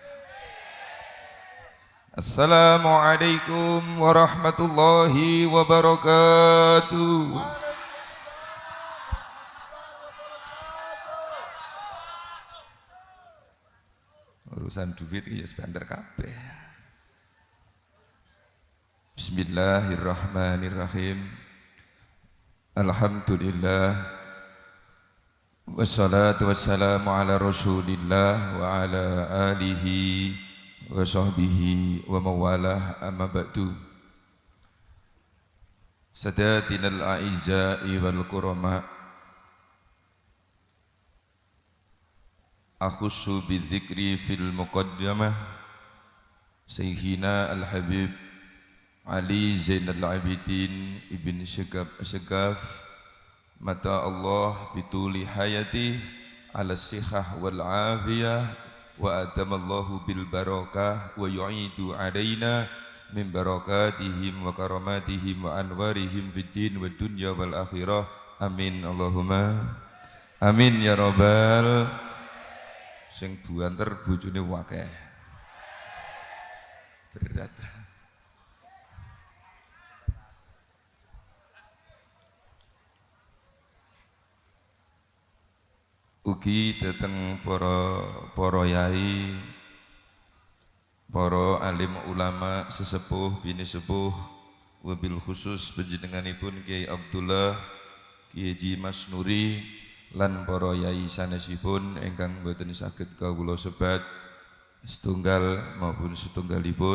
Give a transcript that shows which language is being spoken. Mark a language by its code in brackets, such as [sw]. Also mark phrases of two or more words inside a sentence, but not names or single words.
[ar] السلام عليكم ورحمة الله وبركاته. [jv] Urusan duit ya sebentar kabeh. [ar] بسم الله الرحمن الرحيم. الحمد لله والصلاة والسلام على رسول الله وعلى آله وصحبه ومن والاه أما بعد. سادتنا الأعزاء والكرماء أخص بالذكر في المقدمة سيدنا الحبيب علي زين العابدين ابن سقاف متع الله بطول حياته على الصحة والعافية وأتم الله بالبركة ويعيد علينا من بركاتهم وكراماتهم وأنوارهم في الدين والدنيا والآخرة آمين اللهم آمين يا رب. [jv] Sing buanter bojone wakeh berat. Ugi dateng para yai, para alim ulama sesepuh bini sepuh, [ar] وبالخصوص [jv] panjenenganipun Kiai Abdullah, Kiai Haji Mas Nuri lan para yai sanesipun ingkang boten saged kawula sebat setunggal maupun setunggalipun.